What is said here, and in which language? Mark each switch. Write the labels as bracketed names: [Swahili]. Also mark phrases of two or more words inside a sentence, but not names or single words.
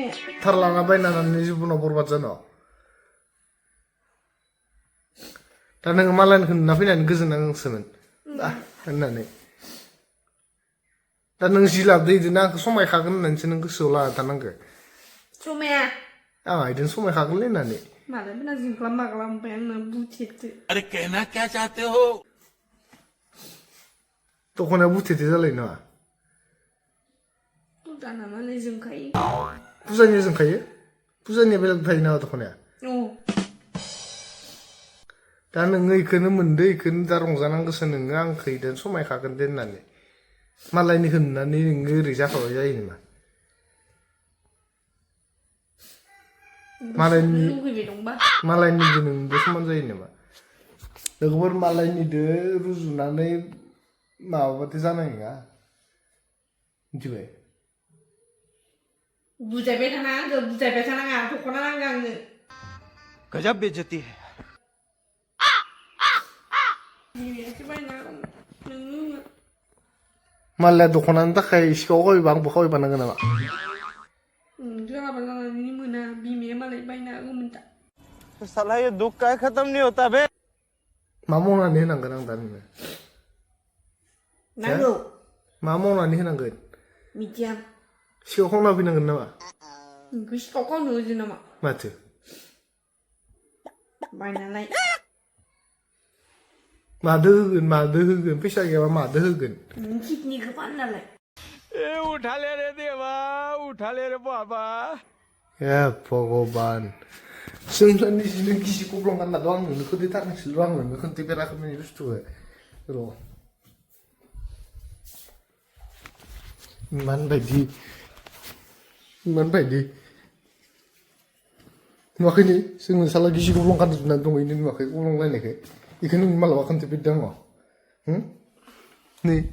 [Bodo] थार लाना बायनानै जिबनाव बरबाद जानो दा नोङो मालायनिखौ नुना फैनानै गोजोननांगोनसोमोन होननानै दा नों जि लाबोदो इदिनो आंखौ समायखागोन होननानैसो नों गोसोआव लाना थानांगो समाया आंहा इदिनो समायखागोनलै होननानै मालायफोरना जोंख्लाब माग्लाब ओमफ्राय आंना बुथेरदो [Hindi] अरे कहना क्या चाहते हो [Bodo] दख'नाया बुथेथे जालायो नामा दाना मालाय जोंखायो फुजानिया जोंखायो फुजानिया बेलेग थायो नामा दख'नाया दा नोङो इखौनो मोनदो इखौनो दा रंजानांगोसो नोङो आंखौ इदों समायखागोन दे होननानै मालायनिखौ नुनानै नोङो ओरै जाखाबाय जायो नामा मालायनि लुगैबाय दंबा मालायनिजों नोंबो समान जायो नामा लोगोफोर मालायनिदो रुजुनानै माबाबाथाय जानाय नङा मिथिबाय बुजायबाय थानाङा दख'ना नांगौ आंनो [Hindi] गजब बेइज्जती है [Bodo] बिमायासो बायना नोंनो मालाया दख'नानि थाखाय सिखाव खावैबा आंबो खावैबा नांगौ नामा हाबा जानानै मोना बिमाया मालाय बायना होगौमोन दा [Hindi] साला ये दुख का खत्म नहीं होता बे [Bodo] मा मावनानै होनांगोन आं दा नोंनो नांगौ मा मावनानै होनांगोन मिथिया सिखाव खावना फैनांगोन नामा नोंखौ सिखाव खावनो होजो नामा माथो बायनालाय मादो होगोन फैसा गैयाबा मादो होगोन नों किडनिखौ फाननालाय [Hindi] ए उठा ले रे देवा उठा ले रे बाबा [Bodo] ए भगबान जोंना निजिनो गिसि गब्लं गानना दं आं नोंनो खोन्थाथारनोसैल' आं नोंनो खोन्थाफेराखैमोन बुस्थुखौ र' इमान बायदि नुवाखै नी जोंनो साला गिसि गब्लं गानजोबनानै दं इनो नुवाखै गब्लं लायनायखौ बेखौ नों मालाबा खोन्थाफेरदों आं नै